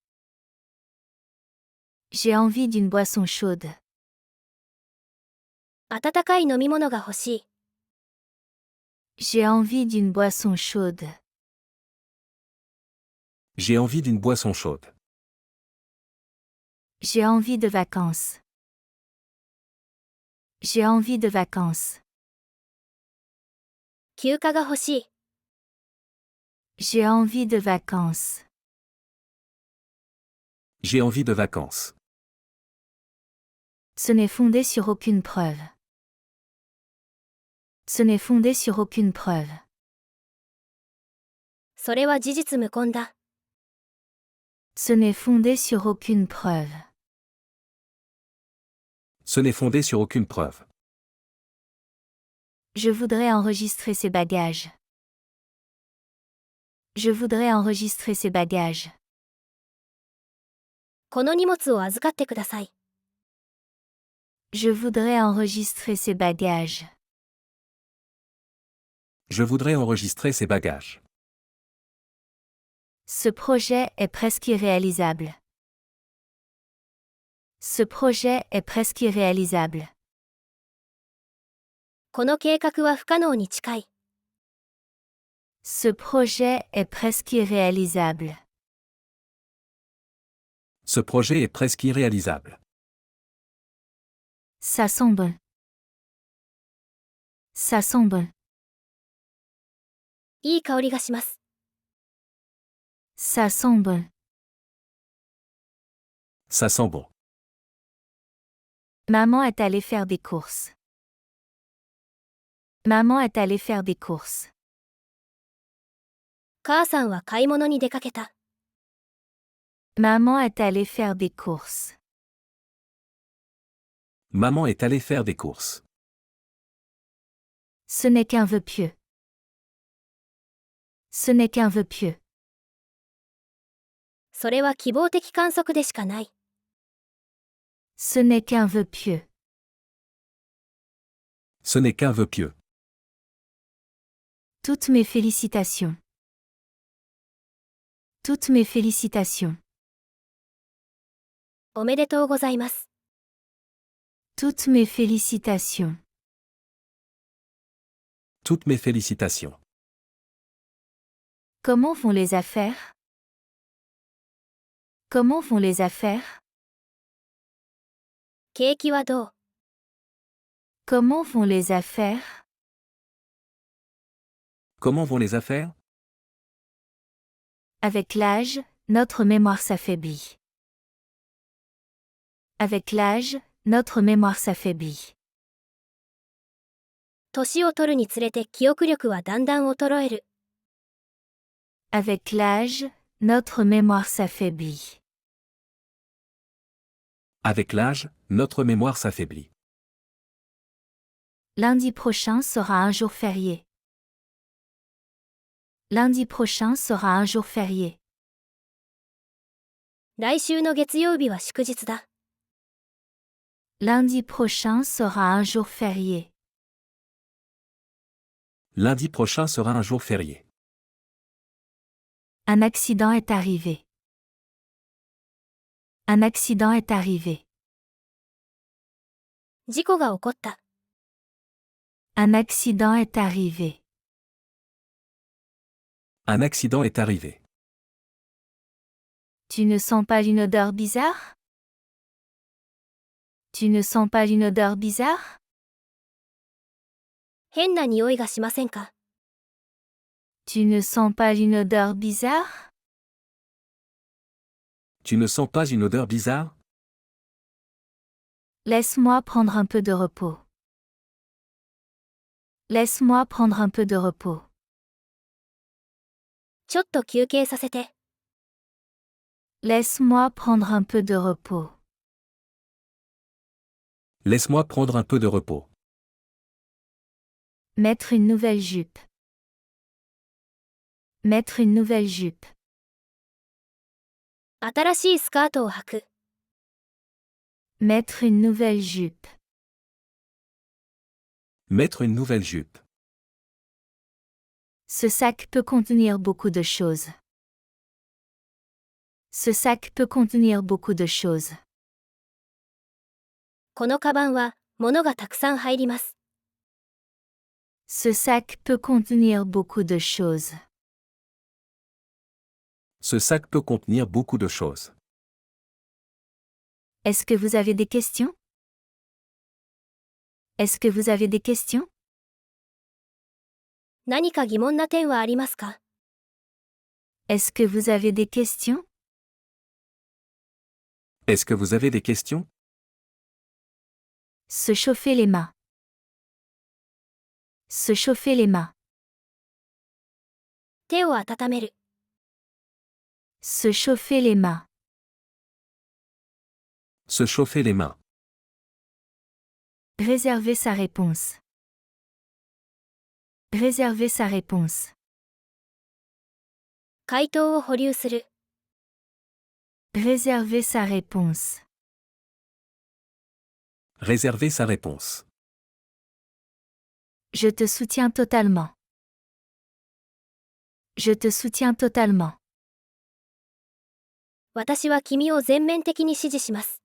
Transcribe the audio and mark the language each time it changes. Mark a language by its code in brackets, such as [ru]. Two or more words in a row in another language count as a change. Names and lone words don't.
[fr] J'ai envie d'une boisson chaude. [ja] 温かい飲み物が欲しい。 [fr] J'ai envie d'une boisson chaude. J'ai envie d'une boisson chaude. J'ai envie de vacances. J'ai envie de vacances. [ja] 休暇が欲しい。 [fr] J'ai envie de vacances. J'ai envie de vacances. Ce n'est fondé sur aucune preuve. Ce n'est fondé sur aucune preuve. [ja] それは事実無根だ。 [fr] Ce n'est fondé sur aucune preuve. Ce n'est fondé sur aucune preuve. Je voudrais enregistrer ces bagages. Je voudrais enregistrer ces bagages. [ja] この荷物を預かってください。 [fr] Je voudrais enregistrer ces bagages. Je voudrais enregistrer ces bagages. Ce projet est presque irréalisable. Ce projet est presque irréalisable. [ja] この計画は不可能に近い。 [fr] Ce projet est presque irréalisable. Ce projet est presque irréalisable. Ça sent bon. Ça sent bon. [ja] いい香りがします。 [fr] Ça sent bon. Ça sent bon. Maman est allée faire des courses. Maman est allée faire des courses. [ja] 母さんは買い物に出かけた。 [fr] Maman est allée faire des courses. Maman est allée faire des courses. Ce n'est qu'un vœu pieux. Ce n'est qu'un vœu pieux. [ja] それは希望的観測でしかない。 [fr] Ce n'est qu'un vœu pieux. Ce n'est qu'un vœu pieux. Toutes mes félicitations. Toutes mes félicitations. [ja] おめでとうございます。 [fr] Toutes mes félicitations. Toutes mes félicitations. Comment vont les affaires? Comment vont les affaires? [ja] 景気はどう？ [fr] Comment vont les affaires? Comment vont les affaires? Avec l'âge, notre mémoire s'affaiblit. Avec l'âge, notre mémoire s'affaiblit. [ja] 年を取るにつれて記憶力はだんだん衰える。 [fr] Avec l'âge, notre mémoire s'affaiblit. Avec l'âge, notre mémoire s'affaiblit. Lundi prochain sera un jour férié. Lundi prochain sera un jour férié. [ja] 来週の月曜日は祝日だ。 [fr] Lundi prochain sera un jour férié. Lundi prochain sera un jour férié. Un accident est arrivé. Un accident est arrivé. [ja] 事故が起こった。 [fr] Un accident est arrivé. Un accident est arrivé. Tu ne sens pas une odeur bizarre? Tu ne sens pas une odeur bizarre? [ja] 変な匂いがしませんか？ [fr] Tu ne sens pas une odeur bizarre? Tu ne sens pas une odeur bizarre? Laisse-moi prendre un peu de repos. Laisse-moi prendre un peu de repos. [ja] ちょっと休憩させて。 [fr] Laisse-moi prendre un peu de repos. Laisse-moi prendre un peu de repos. Mettre une nouvelle jupe. Mettre une nouvelle jupe. [ja] 新しいスカートを履く。 [fr] Mettre une nouvelle jupe. Mettre une nouvelle jupe. Ce sac peut contenir beaucoup de choses. Ce sac peut contenir beaucoup de choses. [ja] このカバンは物がたくさん入ります。 [fr] Ce sac peut contenir beaucoup de choses. Ce sac peut contenir beaucoup de choses. Est-ce que vous avez des questions? Est-ce que vous avez des questions? [ja] 何か疑問な点はありますか？ [fr] Est-ce que vous avez des questions? Est-ce que vous avez des questions? Se chauffer les mains. Se chauffer les mains. [ja] 手を温める。 [fr] Se chauffer les mains. Se chauffer les mains. Réserver sa réponse. Réserver sa réponse. [ja] 回答を保留する。 [fr] Réserver sa réponse. Réserver sa réponse. Je te soutiens totalement. Je te soutiens totalement. [ja] 私は君を全面的に支持します。